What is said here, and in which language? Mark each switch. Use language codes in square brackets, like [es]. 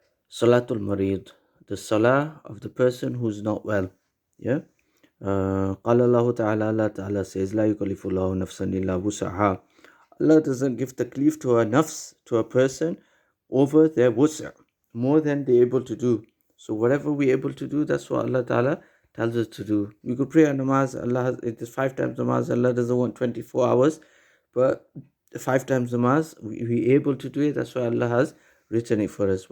[en] Salatul Mareed, the salah of the person who's not well. Yeah. [ar] قال الله تعالى, [en] Allah Ta'ala says, [ar] لا يكلف الله نفسا إلا وسعها. [en] Allah doesn't give taklif to a nafs, to a person, over their wus'a, more than they're able to do. So whatever we're able to do, that's what Allah Ta'ala tells us to do. We could pray on namaz, it is 5 times namaz, Allah doesn't want 24 hours, but 5 times namaz, we're able to do it, that's why Allah has written it for us.